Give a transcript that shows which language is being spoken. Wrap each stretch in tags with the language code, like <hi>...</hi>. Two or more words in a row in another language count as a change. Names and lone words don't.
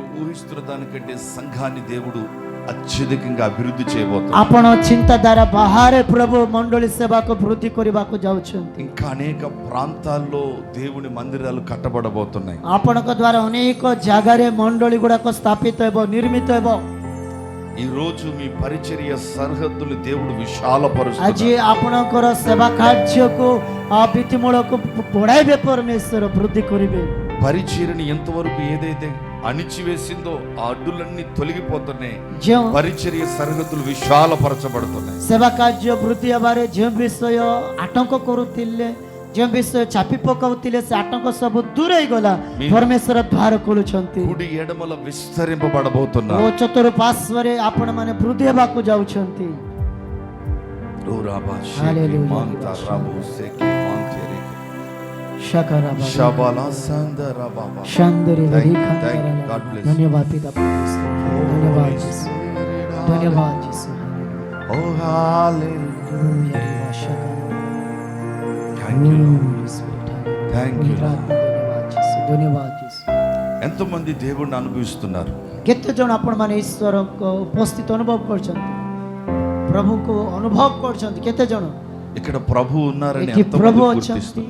<te>మీరు ఊహిస్తున్న దానికంటే సంఘాన్ని దేవుడు అత్యధికంగా అభివృద్ధి చేయబోతున్నారు.</te> <or>ଆପଣ ଚିନ୍ତାଧାରା ବାହାରେ ପ୍ରଭୁ ମଣ୍ଡଳୀ ସେବାକୁ ବୃଦ୍ଧି କରିବାକୁ ଯାଉଛନ୍ତି.</or> <te>ఇంకా అనేక ప్రాంతాల్లో దేవుని మందిరాలు కట్టబడబోతున్నాయి.</te> <or>ଆପଣଙ୍କ ଦ୍ୱାରା ଅନେକ ଜାଗାରେ ମଣ୍ଡଳୀ ଗୁଡାକ ସ୍ଥାପିତ ହେବ, ନିର୍ମିତ ହେବ.</or> <te>ఈ రోజు మీ పరిచర్య సరిహద్దులు దేవుడు</te> <or>ଆଜି</or> <te>విశాలపరుస్తున్నారు.</te> <or>ଆପଣଙ୍କର ସେବା କାର୍ଯ୍ୟକୁ ଭିତ୍ତିମୂଳକୁ ବଢାଇବେ, ପରମେଶ୍ୱର ବୃଦ୍ଧି କରିବେ.</or> <te>పరిచర్యని ఎంతవరకు ఏదైతే అణిచివేసిందో ఆ అడ్డులన్నీ తొలగిపోతున్నాయి.</te> <or>ଯେଉଁ</or> <te>పరిచర్య సరిహద్దులు విశాలపరచబడుతున్నాయి.</te> <or>ସେବା କାର୍ଯ୍ୟ ବୃଦ୍ଧି ହେବାରେ ଯେଉଁ ବିଷୟ ଆତଙ୍କ କରୁଥିଲେ, ଯେଉଁ ବିଷୟ ଚାପି ପକାଉଥିଲେ, ସେ ଆତଙ୍କ ସବୁ ଦୂରେଇ ଗଲା. ପରମେଶ୍ୱର ଦ୍ୱାର ଖୋଲୁଛନ୍ତି.</or> <te>కుడి ఎడమల</te> <or>ଓ</or> <te>విస్తరింపబడబోతున్నారు.</te> <or>ଚତୁଃପାର୍ଶ୍ୱରେ ଆପଣମାନେ ବୃଦ୍ଧି ହେବାକୁ ଯାଉଛନ୍ତି. Shakaraba. Shabala Sandara Baba. Shandari</or> <en>Thank you, Varikandara. thank you. God bless you.</en> <hi>धन्यवाद पिता परमेश्वर. धन्यवाद यीशु. धन्यवाद यीशु.</hi> <en>Oh, hallelujah. Hallelujah. Reva Shakara. Thank you, Lord. Holy Spirit. Thank you, Lord.</en> <hi>धन्यवाद यीशु. धन्यवाद यीशु.</hi> <te>ఎంతమంది దేవుణ్ణి అనుభవిస్తున్నారు?</te> <or>କେତେ ଜଣ ଆପଣମାନେ ଈଶ୍ୱରଙ୍କ ଉପସ୍ଥିତ ଅନୁଭବ କରୁଛନ୍ତି, ପ୍ରଭୁଙ୍କୁ ଅନୁଭବ କରୁଛନ୍ତି? କେତେ ଜଣ</or> <te>ఇక్కడ ప్రభు ఉన్నారని</te> <or>ଏଠି</or> <te>ఎంతమంది</te> <or>ପ୍ରଭୁ</or> <te>గుర్తిస్తున్నారు?</te> <or>ଅଛନ୍ତି?</or>